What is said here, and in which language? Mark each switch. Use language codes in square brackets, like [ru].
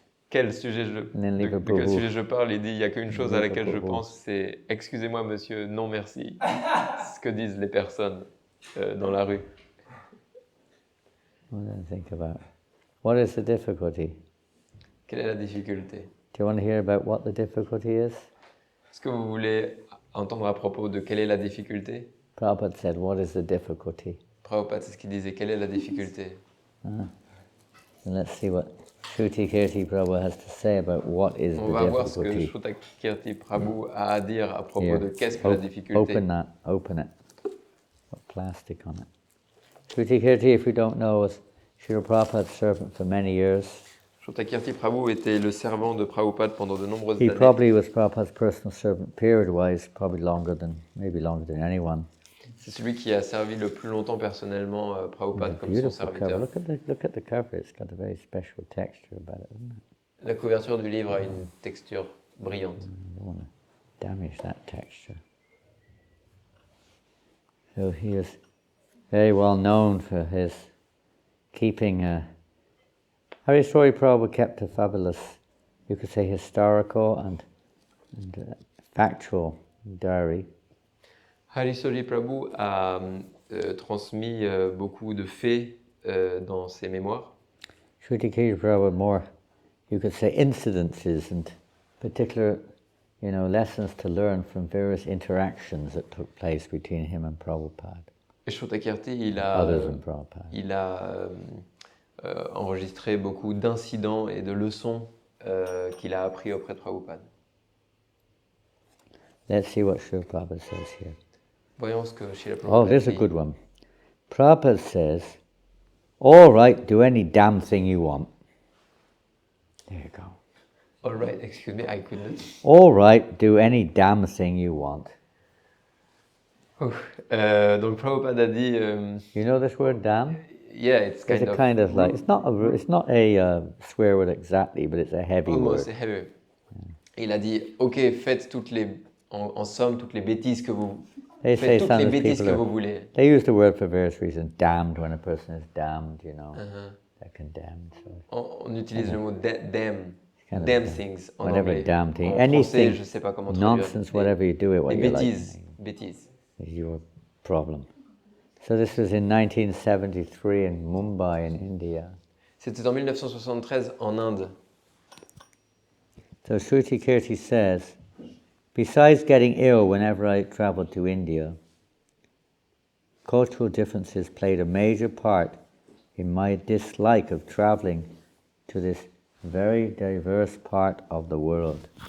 [fr] Quel sujet de quel sujet je parle, il dit, il n'y a qu'une chose à laquelle je pense, c'est « Excusez-moi monsieur, non merci ». Ce que disent les personnes dans la rue. [en] What do I think about? What is the difficulty? [fr] Quelle est la difficulté? [en] Do you want to hear about what the difficulty is? [fr] Est-ce que vous voulez entendre à propos de quelle est la difficulté? [en] Prabhupada said, what is the difficulty? [fr] Prabhupada, c'est ce qu'il disait, quelle est la difficulté? [en] And let's see what Srutakirti Prabhu has to say about what is the difficulty. [fr] On va voir ce que Srutakirti Prabhu a à dire à propos de qu'est-ce que la difficulté. [en] Open it. Got plastic on it. Srutakirti, if you don't know, was Srila Prabhupada's servant for many years. [fr] Srutakirti Prabhu était le servant de Prabhupada pendant de nombreuses années. [en] He probably was Prabhupada's personal servant, period-wise, maybe longer than anyone. [fr] C'est celui qui a servi le plus longtemps personnellement Prabhupada comme son serviteur. [en] Look at the cover. It's got a very special texture about it, isn't it? [fr] La couverture du livre a une texture brillante. [en] I don't want to damage that texture. So he is very well known for his keeping Hariswari Prabhu kept a fabulous, you could say, historical and factual diary. [fr] Hariswari Prabhu a transmis beaucoup de faits dans ses mémoires. [en] Srutakirti Prabhu more, you could say, incidences and particular, lessons to learn from various interactions that took place between him and Prabhupada. [fr] Et Srutakirti, il a enregistré beaucoup d'incidents et de leçons qu'il a appris auprès de Prabhupada. [en] Let's see what Srila Prabhupada says here. [fr] Voyons ce que Srila Prabhupada dit. [en] There's a good one. Prabhupada says, all right, do any damn thing you want. There you go. All right, excuse me, I couldn't. All right, do any damn thing you want. [fr] Donc Prabhupada a dit... [en] you know this word, damn? Yeah, it's kind of like, it's not a swear word exactly, but it's a heavy word. [fr] C'est heavy. Il a dit, ok, faites en somme, toutes les bêtises que vous... Faites toutes les bêtises que vous voulez. [en] They use the word for various reasons. Damned, when a person is damned, they're condemned. So. [fr] On utilise le mot damn things en anglais. [en] Damn thing. [fr] En [en] Anything, [fr] français, je sais pas comment [en] nonsense, whatever you do it, what you [fr] bêtises. [en] Is your problem. So this was in 1973 in Mumbai in India. [fr] C'était en 1973 en Inde. [en] So Srutakirti says, besides getting ill whenever I traveled to India, cultural differences played a major part in my dislike of traveling to this very diverse part of the world.